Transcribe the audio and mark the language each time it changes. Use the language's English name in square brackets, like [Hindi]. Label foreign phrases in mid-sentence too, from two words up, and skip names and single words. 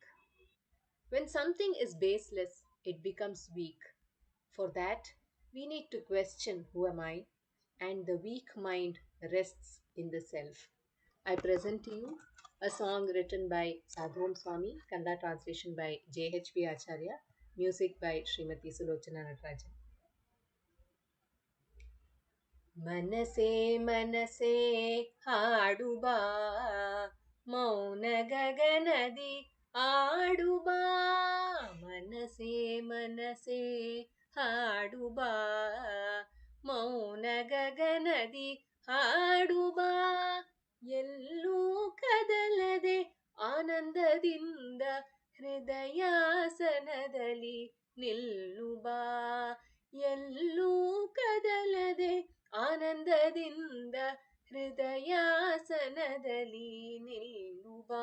[English] When something is baseless, it becomes weak. For that, we need to question who am I, and the weak mind rests in the self. I present to you a song written by Sadhom Swami, Kannada translation by J.H.P. Acharya, music by Srimati Sulochana Natarajan. [Kannada] ಮನಸೇ ಮನಸೇ ಹಾಡುಬಾ, ಮೌನ ಗಗನದಿ ಆಡುಬಾ। ಮನಸೇ ಮನಸೇ ಹಾಡುಬಾ, ಮೌನ ಗಗನದಿ ಹಾಡುಬಾ। ಎಲ್ಲೂ ಕದಲದೆ ಆನಂದದಿಂದ ಹೃದಯಾಸನದಲ್ಲಿ ನಿಲ್ಲುಬಾ. ಎಲ್ಲೂ ಕದಲದೆ ಆನಂದದಿಂದ ಹೃದಯಾಸನದಲ್ಲಿ ನಿಲ್ಲುಬಾ.